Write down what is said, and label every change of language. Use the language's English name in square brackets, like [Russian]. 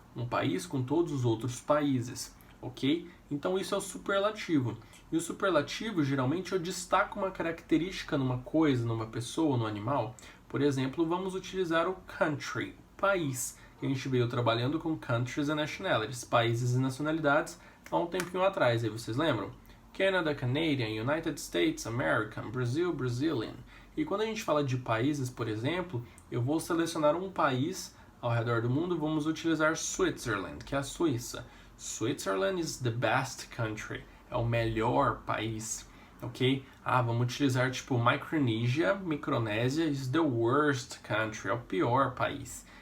[Portuguese] Um país com todos os outros países. Ok? Então, isso é o superlativo. E o superlativo, geralmente, eu destaco uma característica numa coisa, numa pessoa, no animal. Por exemplo, vamos utilizar o country, país. A gente veio trabalhando com [English] countries and nationalities, [Portuguese] países e nacionalidades, há um tempinho atrás. Aí vocês lembram? [English] Canada, Canadian, United States, American, Brazil, Brazilian. [Portuguese] E quando a gente fala de países, por exemplo, eu vou selecionar um país ao redor do mundo, vamos utilizar Switzerland, que é a Suíça. [English] Switzerland is the best country, [Portuguese] é o melhor país, [English] ok? [Portuguese] Vamos utilizar tipo Micronésia [English] is the worst country, [Portuguese] é o pior país.